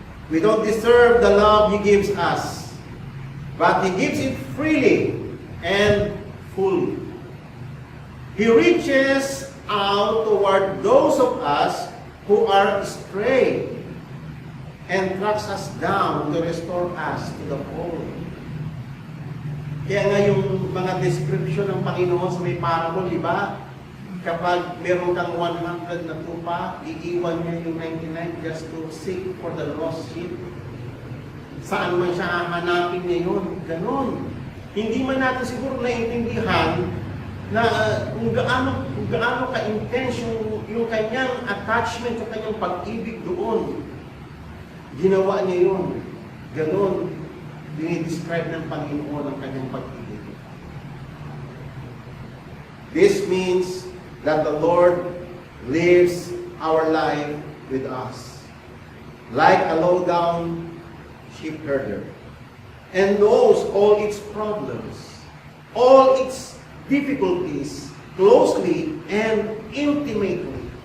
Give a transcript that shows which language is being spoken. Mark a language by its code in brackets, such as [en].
[en] We don't deserve the love He gives us, but He gives it freely and fully. He reaches out toward those of us who are astray and tracks us down to restore us to the fold. [tl] Kaya nga yung mga description ng Panginoon sa may parable, di ba? Kapag meron kang 100 na tupa, iiwan niya yung 99 [en] just to seek for the lost sheep. [tl] Saan man siya hahanapin niya yun? Ganon. Hindi man natin siguro naiintindihan na kung gaano ka-intense yung kanyang attachment sa kanyang pag-ibig doon. Ginawa niya yun. Ganon. Dinidescribe ng Panginoon ang kanyang pag-ibig. [en] This means that the Lord lives our life with us, like a low-down sheep herder, and knows all its problems, all its difficulties, closely and intimately.